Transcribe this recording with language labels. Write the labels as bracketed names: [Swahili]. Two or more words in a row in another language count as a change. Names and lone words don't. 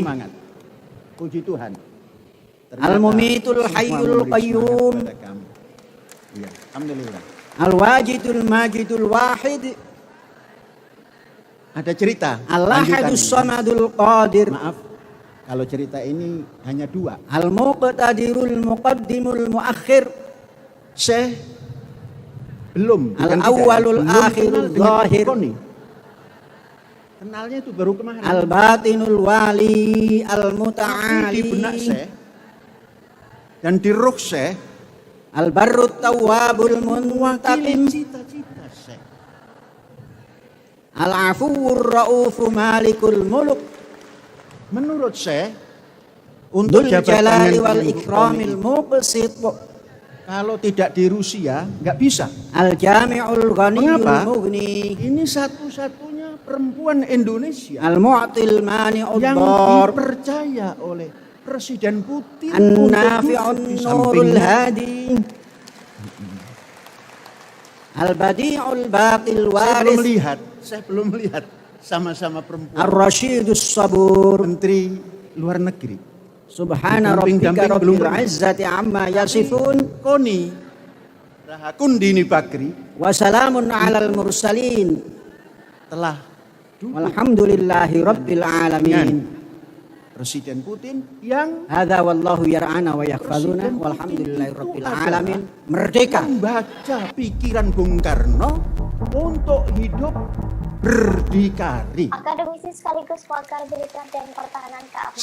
[Indonesian] semangat. Puji Tuhan. Ternyata [Arabic] المميت [Indonesian] semua [Arabic] الحي [Indonesian] memberi [Arabic] قيوم. [Indonesian] semangat kepada kami. Iya, alhamdulillah. [Arabic] الواجد الماجد الواحد [Indonesian] Ada cerita. [Arabic] الأحد [Indonesian] lanjutan ini. [Arabic] الصمد القادر [Indonesian] Maaf, kalau cerita ini hanya 2. [Arabic] المقتدر المقدم المؤخر [Indonesian] Syekh belum. bukan [Arabic] الأول [Indonesian] tidak, belum [Arabic] الآخر [Indonesian] kenal dengan [Arabic] ظاهر [Indonesian] Koni. Kenalnya itu baru kemarin. [Arabic] الباطن الوالي [Indonesian] Tapi di [Arabic] المتعالي [Indonesian] benak Syekh dan di ruh Syekh [Arabic] البر التواب [Indonesian] mewakili [Arabic] منتقم [Indonesian] cita-cita Syekh. [Arabic] العفو الرؤوف مالك الملك [Indonesian] Menurut Syekh, untuk [Arabic] ذو [Indonesian] jabatan [Arabic] الجلال [Indonesian] yang [Arabic] و [Indonesian] di [Arabic] الإكرام [Indonesian] Koni, [Arabic] مقسط [Indonesian] kalau tidak di Rusia nggak bisa. [Arabic] الجامع الغني [Indonesian] Mengapa? [Arabic] مغني [Indonesian] Ini satu-satunya perempuan Indonesia [Arabic] المعطي المانع [Indonesian] yang [Arabic] ضار [Indonesian] dipercaya oleh Presiden Putin untuk [Arabic] النافع [Indonesian] duduk di [Arabic] النور [Indonesian] sampingnya. [Arabic] هادي البديع الباقي [Indonesian] Saya [Arabic] وارث [Indonesian] belum melihat sama-sama perempuan [Arabic] الرشيد الصبور [Indonesian] Menteri Luar Negeri. [Arabic] سبحان [Indonesian] Damping-damping [Arabic] ربك [Indonesian] belum [Arabic] رب [Indonesian] pernah. [Arabic] العزة عما يصفون [Indonesian] Koni Rahakundini Bakri [Arabic] وسلام على المرسلين [Indonesian] telah duduk [Arabic] والحمد لله رب العالمين [Indonesian] Presiden Putin yang [Arabic] هذا والله يرعانا ويحفظنا [Indonesian] Presiden [Arabic] والحمد لله [Indonesian] Putin [Arabic] رب [Indonesian] itu adalah [Arabic] العالمين merdeka [Indonesian] membaca pikiran Bung Karno untuk hidup berdikari. Akademisi sekaligus pakar militer dan pertahanan keamanan